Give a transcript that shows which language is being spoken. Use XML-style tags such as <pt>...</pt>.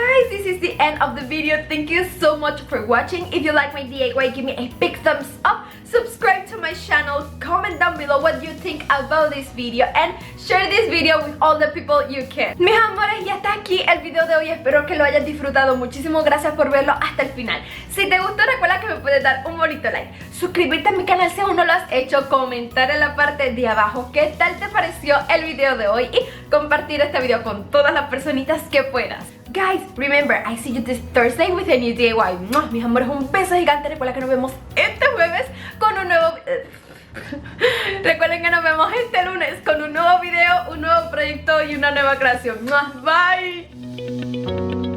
<en>This is the end of the video. Thank you so much for watching. If you like my DIY, give me a big thumbs up, subscribe to my channel, comment down below what you think about this video, and share this video with all the people you can.</en> <es>Mis amores, ya está aquí el video de hoy. Espero que lo hayas disfrutado muchísimo. Gracias por verlo hasta el final. Si te gustó, recuerda que me puedes dar un bonito like, suscribirte a mi canal si aún no lo has hecho, comentar en la parte de abajo qué tal te pareció el video de hoy y compartir este video con todas las personitas que puedas.</es> <en>Guys, remember, I see you this Thursday with a new DIY.</en> <es>Mis amores, un beso gigante. Recuerda que nos vemos este jueves con un nuevo... Recuerden que nos vemos este lunes con un nuevo video, un nuevo proyecto y una nueva creación. Bye.</es>